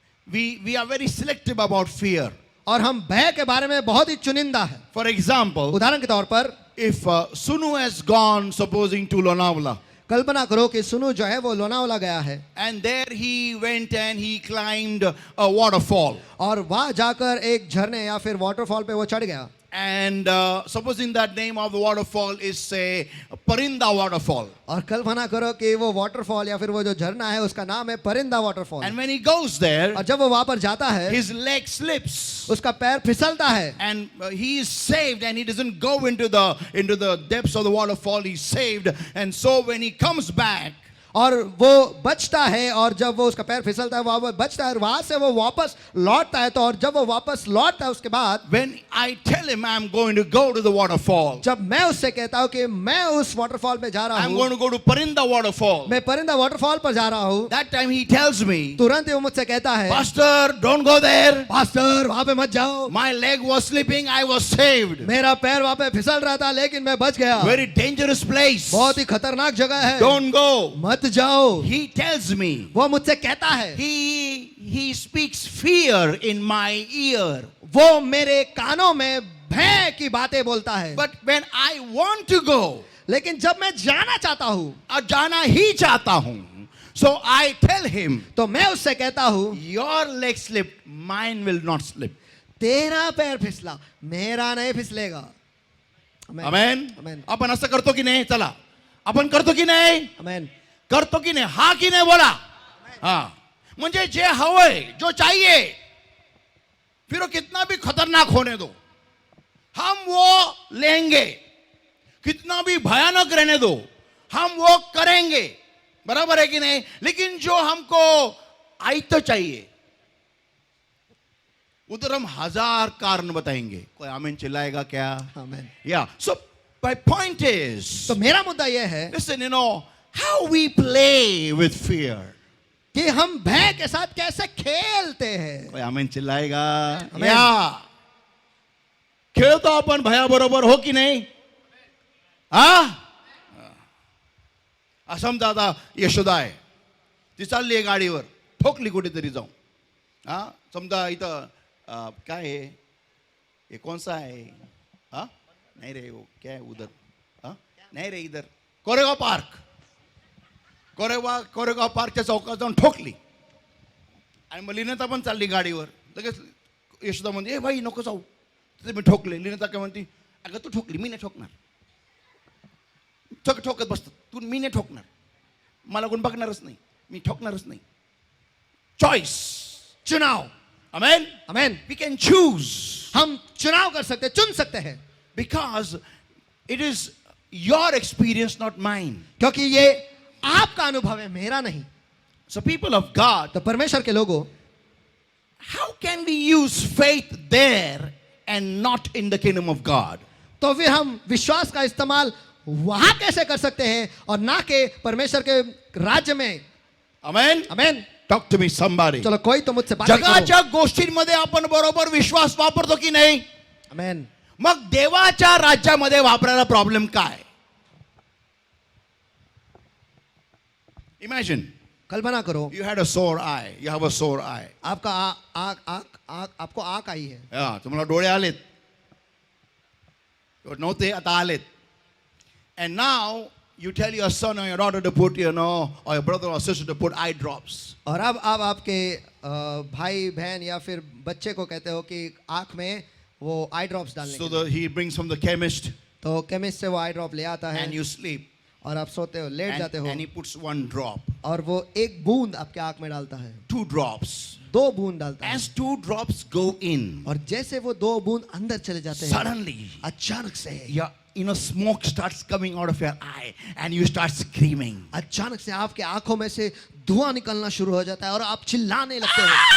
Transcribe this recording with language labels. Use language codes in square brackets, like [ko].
[en] we are very selective about fear. [hi] और हम भय के बारे में बहुत ही चुनिंदा है. [en] For example, [hi] उदाहरण के तौर पर [en] if Sunu has gone, supposing to Lonavala, [hi] कल्पना करो कि सुनु जो है वो लोनावाला गया है [en] and there he went and he climbed a waterfall. [hi] और वहां जाकर एक झरने या फिर वाटरफॉल पे वो चढ़ गया. [en] And supposing that name of the waterfall is say Parinda waterfall. [hi] और कल्पना करो कि वो वाटरफॉल या फिर वो जो झरना है उसका नाम है परिंदा waterfall. [en] And when he goes there, [hi] और जब वो वहां पर जाता है [en] his leg slips. [hi] उसका पैर फिसलता है. [en] And he is saved and he doesn't go into the depths of the waterfall. He's saved. And so when he comes back, [hi] और वो बचता है और जब वो उसका पैर फिसलता है वहां बचता है और वहां से वो वापस लौटता है. तो और जब वो वापस लौटता है उसके बाद [en] when I tell him I'm going to go to the waterfall, [hi] जब मैं उससे कहता हूं कि मैं उस वाटरफॉल पे जा रहा [en] I'm [hi] हूं, [en] going to go to Parinda waterfall, [hi] मैं परिंदा वाटरफॉल पर जा रहा हूं, [en] that time he tells me, [hi] तुरंत ही वो मुझसे कहता है [en] Pastor, don't go there. [hi] Pastor वहां पे मत जाओ. [en] My leg was slipping. I was saved. [hi] मेरा पैर वहां पे फिसल रहा था लेकिन मैं बच गया. [en] Very dangerous place. [hi] बहुत ही खतरनाक जगह है. [en] Don't go. [hi] मत जाओ. [en] He tells me. [hi] वो मुझसे कहता है. [en] He speaks fear in my ear. [hi] वो मेरे कानों में भय की बातें बोलता है. [en] But when I want to go, [hi] लेकिन जब मैं जाना चाहता हूं, और जाना ही चाहता हूं, [en] so I tell him, [hi] तो मैं उससे कहता हूं [en] your leg slipped, mine will not slip. [hi] तेरा पैर फिसला मेरा नहीं फिसलेगा. [en] Amen. Amen. [mr] आपण असं करतो की नाही? चला, आपण करतो की नाही? [en] Amen. [mr] करतो की नाही? हा की नाही बोला. हाँ, म्हणजे जे हवंय, [hi] जो चाहिए, फिर वो कितना भी खतरनाक होने दो, हम वो लेंगे. कितना भी भयानक रहने दो, हम वो करेंगे. बराबर है कि नहीं? लेकिन जो हमको आयत चाहिए, उधर हम 1000 कारण बताएंगे. कोई आमीन चिल्लाएगा क्या? [en] Amen. Yeah. So my point is, [hi] तो मेरा मुद्दा यह है [en] listen, how we play with fear. [hi] कि हम भय के साथ कैसे खेलते हैं. कोई आमीन चिल्लाएगा? [en] Amen. [mr] या खेळतो आपण भयाबरोबर, हो की नाही? हा, समजा आता यशोदा आहे, ती चालली आहे गाडीवर, ठोकली कुठेतरी जाऊन. हा, समजा इथं काय आहे, हे कोणसा आहे? [hi] हा, नाही रे, वो क्या है उधर? हा, नाही रे, इधर कोरेगाव पार्क. [mr] कोरेगाव पार्कच्या चौकात जाऊन ठोकली. आणि मग लिनता पण चालली गाडीवर. लगेच यशोदा म्हणते, ए भाई नको जाऊ, तिथे मी ठोकले. लिनता काय म्हणते, अगं तू ठोकली, मी नाही ठोकणार. ठोकत बसतात, तू मी नाही ठोकणार, मला कोण बघणारच नाही, मी ठोकणारच नाही. [hi] चॉईस, चुनाव. Amen. [en] Amen. We can choose. [hi] हम चुनाव कर सकते, चुन सकते हैं. [en] Because it is your experience, not mine. [hi] क्योंकि ये आपका अनुभव है, मेरा नहीं. [en] So people of God, [hi] तो परमेश्वर के लोगों, [en] how can we use faith there and not in the kingdom of God? [hi] तो फिर हम विश्वास का इस्तेमाल वहां कैसे कर सकते हैं और ना के परमेश्वर के राज्य में. [en] Amen. Amen. Talk to me somebody. [hi] चलो कोई तो मुझसे बात करो. [mr] जगाच्या गोष्टींमध्ये आपण बरोबर विश्वास वापरतो की नाही? [en] Amen. [mr] मग देवाच्या राज्यामध्ये वापरायला प्रॉब्लेम काय? [en] Imagine [hi] कल्पना करो, [en] you had a sore eye. You have a sore eye. [hi] आपका आपको आंख आई है. [mr] या, तुम्हाला डोळे आलेत, नव्हते आता आलेत. [en] And now you tell your son or your daughter to put, or your brother or sister to put eye drops. [hi] और अब आप आपके भाई बहन या फिर बच्चे को कहते हो कि आंख में वो आई ड्रॉप्स डालने [en] So [hi] के लिए. [en] he brings from the chemist [hi] तो केमिस्ट से वो आई ड्रॉप ले आता है [en] and you sleep. [hi] और आप सोते हो, लेट जाते हो [en] And he puts 1 drop, [hi] और वो एक बूंद आपके आंख में डालता है, [en] 2 drops. [hi] 2 बूंद डालता है. [en] As 2 drops go in, [hi] और जैसे वो 2 बूंद अंदर चले जाते हैं, [en] suddenly, [hi] अचानक से [en] smoke starts coming out of your eye and you start screaming. [hi] अचानक से आपके आंखों में से धुआं निकलना शुरू हो जाता है और आप चिल्लाने लगते हो.